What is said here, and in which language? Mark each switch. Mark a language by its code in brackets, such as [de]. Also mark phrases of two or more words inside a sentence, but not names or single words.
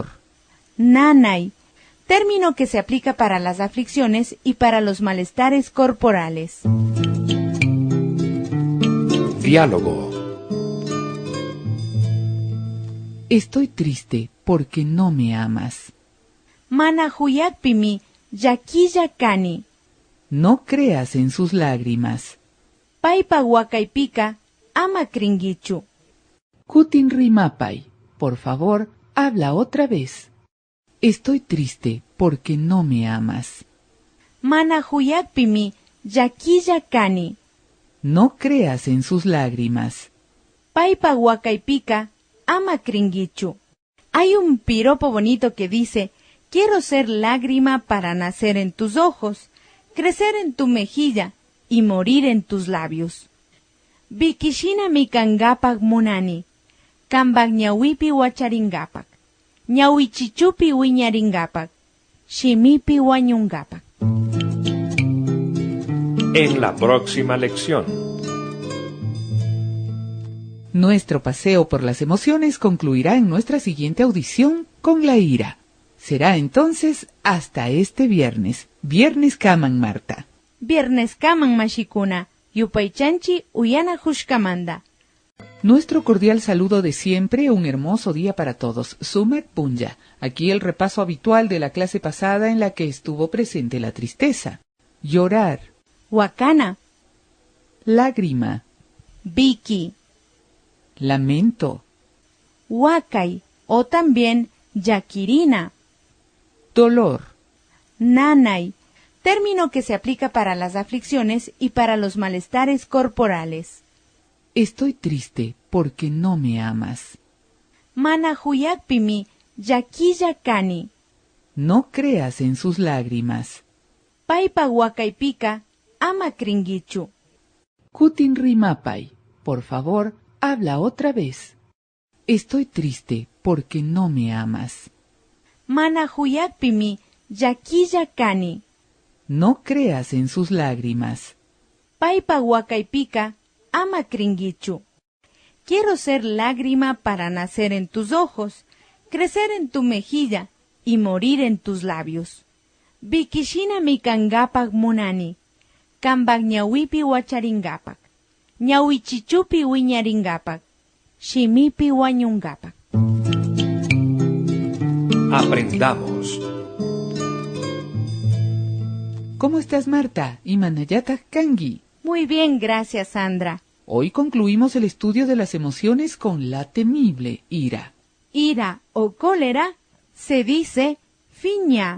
[es] nanay, término que se aplica para las aflicciones y para los malestares corporales. Diálogo. estoy triste porque no me amas. [qu] Manajuyakpimi yaquilla kani, [es] No creas en sus lágrimas. [qu] paipa wakaipika ama kringichu. Kutin Rimapay, [es] por favor, habla otra vez. Estoy triste porque no me amas. [qu] Manajuyakpimi yaquilla kani, [es] No creas en sus lágrimas. [qu] paipa wakaipika ama kringichu. [es] Hay un piropo bonito que dice: quiero ser lágrima para nacer en tus ojos, crecer en tu mejilla y morir en tus labios. [qu] Bikishina mi kangapak munani, kambak ñawipi wacharingapak, ñawichichupi wiñaringapak, shimipi wañungapak. [es] En la próxima lección. Nuestro paseo por las emociones concluirá en nuestra siguiente audición con la ira. Será entonces hasta este viernes. [qu] Viernes Kaman, Marta. Viernes kaman mashikuna, yupaychanchi uyana hushkamanda. [es] Nuestro cordial saludo de siempre, un hermoso día para todos. [qu] Sumat Punya. [es] Aquí el repaso habitual de la clase pasada en la que estuvo presente la tristeza. Llorar, [qu] Wakana, [es] lágrima, [qu] biki, [es] lamento, [qu] wakai o también yakirina, [es] dolor, nanay, término que se aplica para las aflicciones y para los malestares corporales. estoy triste porque no me amas. [qu] Manajuyakpimi yaquilla kani, [es] No creas en sus lágrimas. [qu] paipa wakaipika ama kringichu. Kutin Rimapay, [es] por favor, habla otra vez. Estoy triste porque no me amas. [qu] Manajuyakpimi yaquilla kani, [es] No creas en sus lágrimas. [qu] paipa wakaipika ama kringichu. [es] Quiero ser lágrima para nacer en tus ojos, crecer en tu mejilla y morir en tus labios. [qu] Bikishina mi kangapak munani, kambak ñawipi wacharingapak, ñawichichupi wiñaringapak, shimipi wañungapak. [es] Aprendamos. ¿Cómo estás, Marta? [qu] Y Manayata Kangi. [es] Muy bien, gracias, Sandra. Hoy concluimos el estudio de las emociones con la temible ira. Ira o cólera se dice fiña.